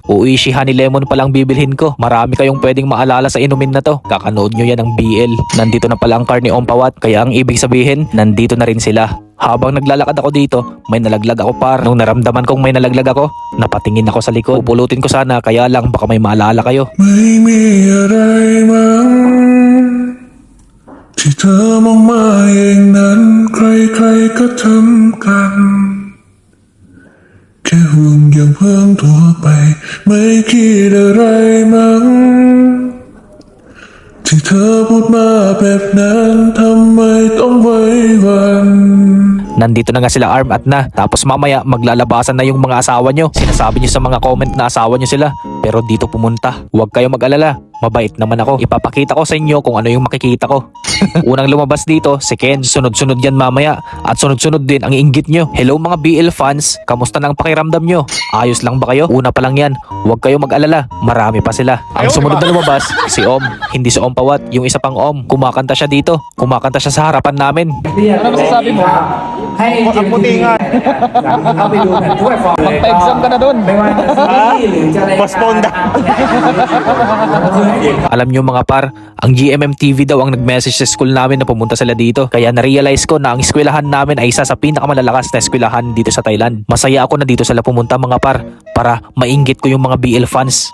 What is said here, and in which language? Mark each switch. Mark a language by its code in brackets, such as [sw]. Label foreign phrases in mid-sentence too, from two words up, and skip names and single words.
[tl] Uishi honey lemon palang bibilhin ko. Marami kayong pwedeng maalala sa inumin na to. Kakanood nyo yan ng BL. Nandito na pala ang car ni Ompawat. Kaya ang ibig sabihin, nandito na rin sila. Habang naglalakad ako dito, may nalaglag ako par. Nung naramdaman kong may nalaglag ako, napatingin ako sa likod. Pupulutin ko sana, kaya lang baka may maalala kayo. [th] ไม่มีอะไรมั้งที่เธอมองมาเองนั้นใครๆก็ทำกันแค่ห่วงอย่างเพิ่งทั่วไปไม่คิดอะไรมั้งที่เธอพูดมาแบบนั้นทำไมต้องไว้วัน [tl] Nandito na nga sila Arm at na. Tapos mamaya maglalabasan na yung mga asawa nyo. Sinasabi nyo sa mga comment na asawa nyo sila. Pero dito pumunta. Huwag kayong mag-alala. Mabait naman ako. Ipapakita ko sa inyo kung ano yung makikita ko. Unang lumabas dito, si Ken. Sunod-sunod yan mamaya. At sunod-sunod din ang inggit nyo. Hello mga BL fans. Kamusta na ang pakiramdam nyo? Ayos lang ba kayo? Una pa lang yan. Huwag kayong mag-alala. Marami pa sila. Ang sumunod na lumabas, si Om. Hindi si Ompawat. Yung isa pang Om. Kumakanta siya dito. Kumakanta siya sa harapan namin. Ano masasabi mo? [th] ให้ [tl] Ang puti nga. [th] เข้าไปดูแผ่นถ้วยฟอร์ม [tl] Magpa-exam ka na dun. [th] ไม่ว่าจะซีรีส์หรือจะรายการ [tl] Postpone na. Alam nyo mga par, ang GMM TV daw ang nag-message sa school namin na pumunta sila dito. Kaya na-realize ko na ang eskwelahan namin ay isa sa pinakamalalakas na eskwelahan dito sa Thailand. Masaya ako na dito sila pumunta mga par para mainggit ko yung mga BL fans.